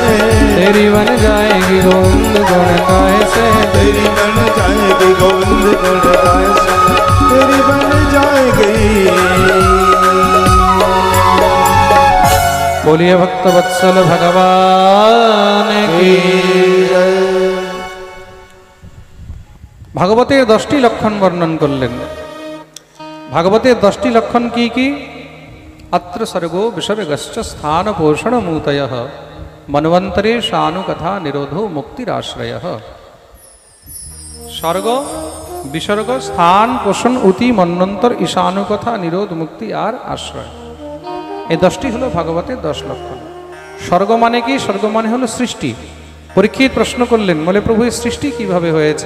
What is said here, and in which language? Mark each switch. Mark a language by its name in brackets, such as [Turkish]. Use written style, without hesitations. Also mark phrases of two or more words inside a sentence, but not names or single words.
[Hindi] तेरी बन जाएगी गोविंद गुण गाय से, तेरी बन जाएगी गोविंद गुण गाय से, तेरी बन जाएगी। बोलिए भक्त वत्सल भगवान की। [Bangla] ভাগবতের 10টি লক্ষণ বর্ণন করলেন। ভাগবতের 10টি লক্ষণ কি কি? [Sanskrit] अत्र सर्गो विसर्गश्च स्थान पोषण मूतयः, मन्वन्तरे शानुकथा निरोधो मुक्तिराश्रयः। [Bangla] স্বর্গ, বিসর্গ, স্থান, পোষণ, উতি, মন্বন্তর, ঈশানুকথা, নিরোধ, মুক্তি আর আশ্রয়। এই 10টি হলো ভাগবতের 10 লক্ষণ। স্বর্গ মানে কি? স্বর্গ মানে হলো সৃষ্টি। পরীক্ষিত প্রশ্ন করলেন, বলে প্রভু এই সৃষ্টি কিভাবে হয়েছে?